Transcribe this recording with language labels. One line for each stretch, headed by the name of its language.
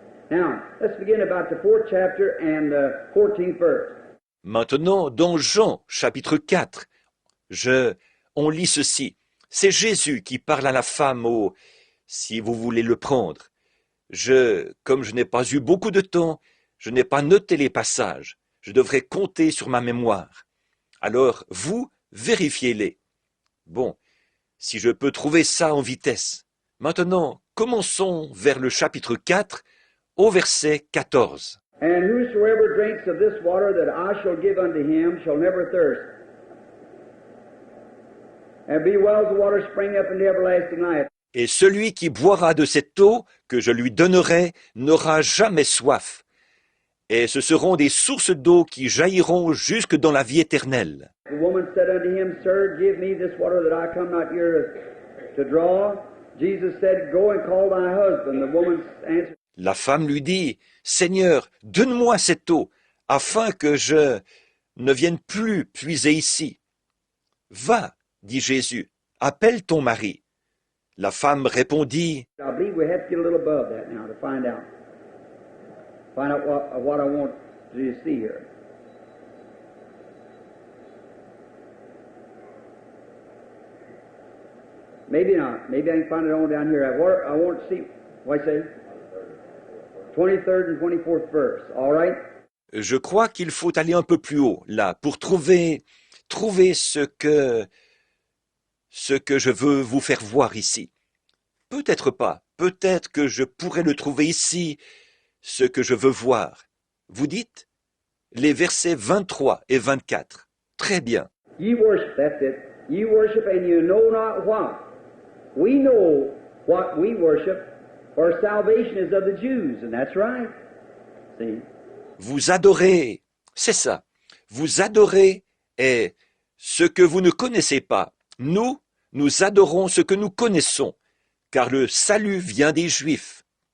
English: Now, let's begin about the 4th chapter and the 14th verse.
French: Maintenant, dans Jean, chapitre 4, on lit ceci. C'est Jésus qui parle à la femme si vous voulez le prendre. Comme je n'ai pas eu beaucoup de temps, je n'ai pas noté les passages. Je devrais compter sur ma mémoire. Alors, vous, vérifiez-les. Bon, si je peux trouver ça en vitesse. Maintenant, commençons vers le chapitre 4, au verset 14.
English: And whosoever drinks of this water that I shall give unto him shall never thirst. And be wells of water spring up into everlasting life.
French: Et celui qui boira de cette eau que je lui donnerai n'aura jamais soif. Et ce seront des sources d'eau qui jailliront jusque dans la vie éternelle.
English: The woman said unto him, Sir, give me this water that I come not here to draw. Jesus said, Go and call thy husband. The woman answered,
French: La femme lui dit, Seigneur, donne-moi cette eau, afin que je ne vienne plus puiser ici. Va, dit Jésus, appelle ton mari. La femme répondit,
English: I believe we have to get a little above that now to find out what I want you to see here. Maybe not. Maybe I can find it on down here. I want to see, what I say? 23rd and 24th verse. All right?
French: Je crois qu'il faut aller un peu plus haut, là, pour trouver ce que je veux vous faire voir ici. Peut-être pas. Peut-être que je pourrais le trouver ici, ce que je veux voir. Vous dites? Les versets 23 et 24. Très bien.
English: Ye worship, that's it. Ye worship and you know not what. We know what we worship, for salvation is of the Jews, and that's right. See?
French: Vous adorez, c'est ça. Vous adorez et ce que vous ne connaissez pas. Nous adorons ce que nous connaissons, car le salut vient des Juifs.